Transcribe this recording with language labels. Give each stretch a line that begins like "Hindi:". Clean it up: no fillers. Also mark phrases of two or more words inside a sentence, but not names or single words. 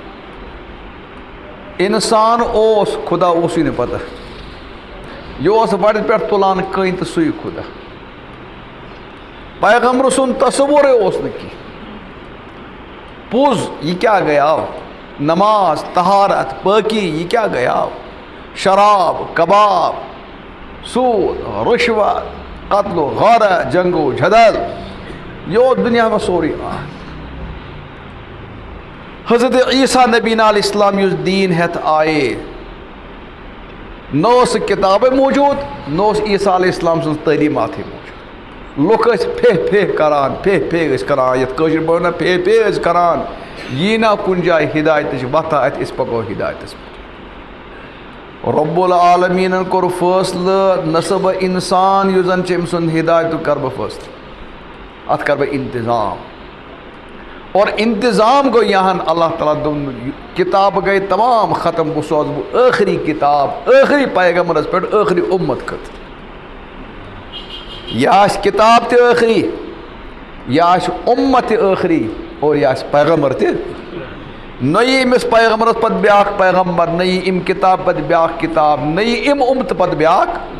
Kashmiri: انسان اوس خدا اوسُے نہٕ پتہ یہِ اوس وَڑِ پٮ۪ٹھ تُلان کٔنۍ تہٕ سُے خدا پیغمبر سُنٛد تصوُرے اوس نہٕ کینٛہہ پوٚز یہِ کیٛاہ گٔیاو نماز طہارت پٲکی یہِ کیٛاہ گٔیاو شراب کباب سوٗد رُشوت قتل و غارت جنگ و جھدل یہ اوس
Urdu: دنیا میں
Kashmiri: سورُے حضرت عیسیٰ نبینا علیہ السلام یُس دیٖن ہٮ۪تھ آیے نہ اوس کتابے موجوٗد نہ اوس عیسیٰ علیہ السلام سٕنٛز تعلیٖماتٕے موجوٗد لُکھ ٲسۍ پھے کران ٲسۍ کران یتھ کٲشِر پٲٹھۍ ونان پھے ٲسۍ کران یی نا کُنہِ جایہِ ہدایتٕچ وتھا اتہِ أسۍ پکو ہدایتس پٮ۪ٹھ رب العالمیٖنن کوٚر فٲصلہٕ نہ سا بہٕ انسان یُس زن چھِ أمۍ سُنٛد ہدایتُک کرٕ بہٕ فٲصلہٕ اتھ کرٕ بہٕ انتظام اور انتظام گوٚو یہاں اللہ تعالیٰ دوٚپُن کتاب گٔے تمام ختم بہٕ سوزٕ بہٕ ٲخری کتاب ٲخری پیغمبرس پٮ۪ٹھ ٲخری اُمت خٲطرٕ یہِ آسہِ کتاب تہِ ٲخری یہِ آسہِ اُمت تہِ ٲخری اور یہِ آسہِ پیغمبر تہِ نہ یی أمِس پیغمبرس پتہٕ بیٛاکھ پیغمبر نہ یی اَمہِ کتاب پتہٕ بیٛاکھ کتاب نہ یی اَمہِ اُمتہٕ پتہٕ بیٛاکھ